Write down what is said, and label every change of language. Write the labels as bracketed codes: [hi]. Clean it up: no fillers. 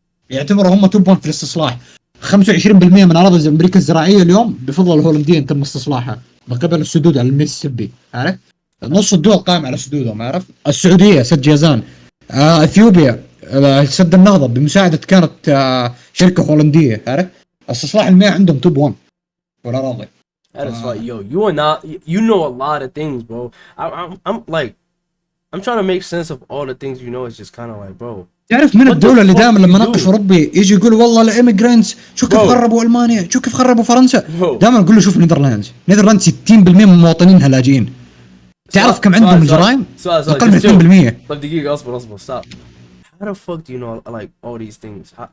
[ar] يعتبروا هم توبون في الاستصلاح. 25% من اراضي امريكا الزراعيه اليوم بفضل الهولنديين تم استصلاحها من قبل السدود على الميسيسيبي، عارف؟ نص الدول قائم على سدودهم، عارف؟ السعوديه سد جازان، اثيوبيا سد النهضه بمساعده كانت شركه هولنديه، عارف؟ استصلاح المياه عندهم توب 1 والاراضي. [en] That is right, yo. You are not. You know a lot of things, bro. I'm like, I'm trying to make sense of all the things you know. It's just kind of like, bro. [ar] تعرف من الدولة اللي دائما لما ناقش أوروبي يجي يقول والله الإيميجرانتس شو كيف خربوا ألمانيا، شو كيف خربوا فرنسا. دائما نقول له شوف نيذرلاندز 60% من مواطنينها لاجئين. تعرف كم عندهم الجرائم؟ أقل من 2%. طيب دقيقة أصبر stop. [en] How the fuck do you know like all these things?